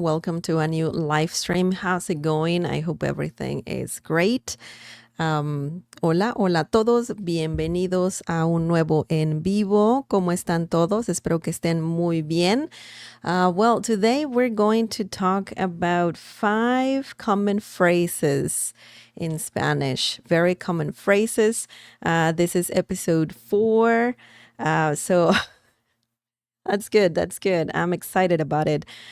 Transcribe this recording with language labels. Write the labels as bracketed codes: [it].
[en] Welcome to a new live stream. How's it going? I hope everything is great. [es] Hola a todos. Bienvenidos a un nuevo en vivo. ¿Cómo están todos? Espero que estén muy bien. [en] Well, today we're going to talk about 5 common phrases in Spanish. Very common phrases. This is episode 4. So That's good. That's good. I'm excited about it.